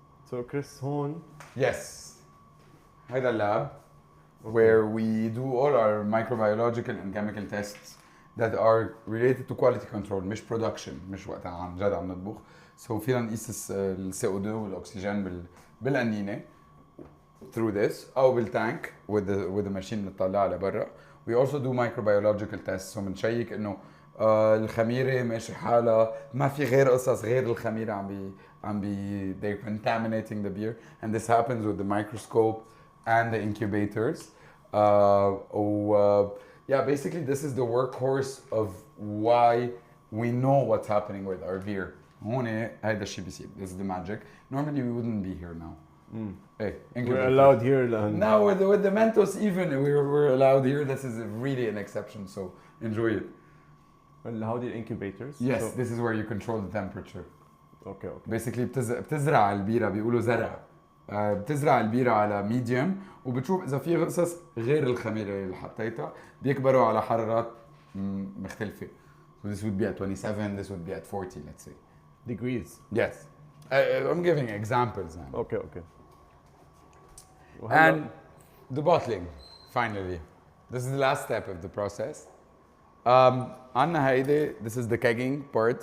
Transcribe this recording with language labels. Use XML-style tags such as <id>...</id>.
<en>So Chris, هون. Yes.</en> <ar>هذا اللاب</ar> <en>where we do all our microbiological and chemical tests that are related to quality control مش production</en> <ar>مش وقتها عن جد عم نطبخ. So فينا نقيس ال CO2 والأكسجين بالقنينة</ar> <en>through this</en> <ar>أو بالتانك</ar> <en>with the machine</en> <ar>اللي بتطلعها لبرا.</ar> <en>We also do microbiological tests. So</en> <ar>بنشيك إنه الخميرة ماشي حالها ما في غير قصص غير الخميرة عم بي</ar> <en>they're contaminating the beer, and this happens with the microscope and the incubators. Yeah, basically this is the workhorse of why we know what's happening with our beer.</en> <ar>هون هيدا الشيء بيصير.</ar> <en>This is the magic. Normally we wouldn't be here now. Hey, we're allowed here. Now with the Mentos even we're allowed here. This is really an exception, so enjoy it. Well, how did incubators? Yes, this is where you control the temperature. Okay.</en> <ar>Basically بتزرع البيرة بيقولوا زرع. بتزرع البيرة على ميديوم وبتشوف إذا في غصص غير الخميرة اللي حطيتها بيكبروا على حرارات مختلفة.</ar> <en>So this would be at 27, this would be at 40, let's say. Degrees? Yes. I'm giving examples now. Okay. And the bottling, finally. This is the last step of the process.</en> <ar>عنا هيدي,</ar> <en>this is the kegging part.</en>